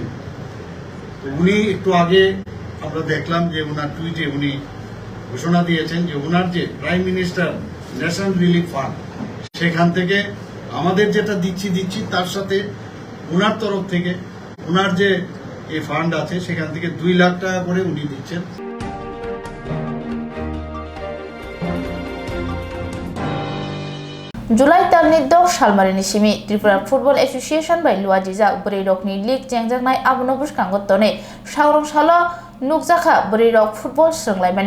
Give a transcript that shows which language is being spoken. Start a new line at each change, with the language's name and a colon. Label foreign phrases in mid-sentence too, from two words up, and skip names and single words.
Bangla: তো উনি একটু আগে আমরা দেখলাম যে ওনার টুইটে উনি ঘোষণা দিয়েছেন যে ওনার যে প্রাইম মিনিস্টার ন্যাশনাল রিলিফ ফান্ড, সেখান থেকে আমাদের যেটা দিচ্ছি তার সাথে ওনার তরফ থেকে ওনার যে এই ফান্ড আছে সেখান থেকে 2 লাখ টাকা করে উনি দিচ্ছেন।
Kok Borok: Julai talni dok salmarini simi Tripura Football Association by Luajiza Burirokni League Jengjangnai Abunobush Kangotone Swrangchati Nukjaka Burirok Football Swranglaimani